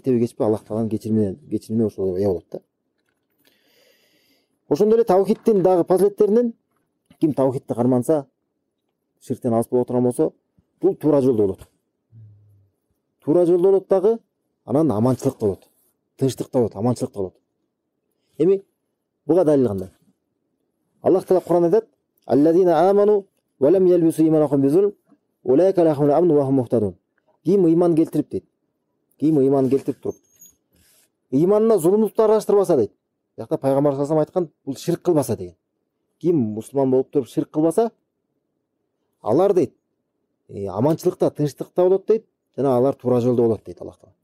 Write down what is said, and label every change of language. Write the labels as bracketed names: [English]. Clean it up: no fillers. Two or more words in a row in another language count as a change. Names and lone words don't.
[Kyrgyz] Эртеби кечпи Аллах Тааланын кечиримине ошол эе болот да. Ошондой эле таухидтин дагы фазилеттеринен ким таухидти карманса, ширктен алыс боло турган болсо, бул туура жолдо болот дагы, анан аманчылыкта болот. Тынчтыкта болот, аманчылыкта болот. Эми буга далил кандай? Аллах Таала Кур'анда айтат: [Arabic] "الذين آمنوا ولم يلبسوا إيمانهم بظلم أولئك لهم الأمن وهم مهتدون." [Kyrgyz] Ким ыйман келтирип дейт. Туруп. Ыйманына зулумдукту араштырбаса дейт. Бuyakta Пайгамбар [Arabic] صلى الله عليه [Kyrgyz] айткан, бул ширк кылбаса деген. Ким мусулман болуп туруп ширк кылбаса, алар дейт, аманчылыкта, тынчтыкта болот дейт, жана алар туура жолдо болот дейт Аллах Таала.